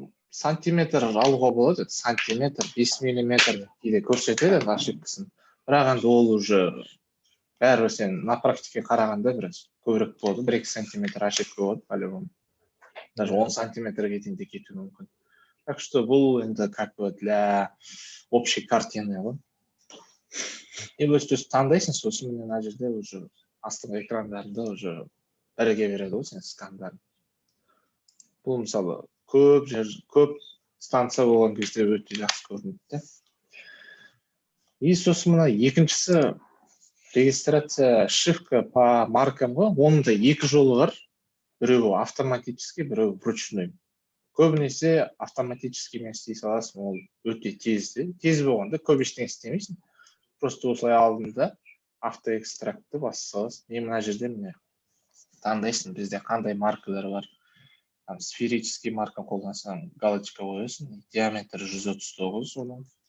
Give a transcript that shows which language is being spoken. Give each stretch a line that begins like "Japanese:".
Kazakh: Сантиметр алуға болады, сантиметр, 5 миллиметр кейде көрсетеді ошибкасын. Бірақ енді ол уже бәрі сен
Russian: на практике
Kazakh: қарағанда біраз көбірек болады, 1-2 сантиметр ошибка болады,
Russian: по-любому.
Kazakh: Даже 10 сантиметрге дейін де кетуі мүмкін.
Russian: Так что
Kazakh: бұл енді
Russian: как бы для общей картины ғой.
Kazakh: И өз таңдайсың, сосын мына жерде уже астыңғы экрандарында уже бірге береді ғой сен скандарын. Бұл мысалы көп станция болған кезде өте жақсы көрінеді. И сосын мына екіншісі регистрация шифрка
Russian: по маркам
Kazakh: ғой. Оның да екі жолы бар. Біреуі автоматический, біреуі вручной. Көбінесе автоматическиймен істей саласың, ол өте тезді. Тез болғанда көп ештеңе істемейсің.
Russian: Просто
Kazakh: осылай алдында автоэкстрактты басып саласың. Мен мына жерде міне таңдайсың, бізде қандай маркалар бар. Сферический марка қолдансаң галочка қоясың, диаметр 139 оның.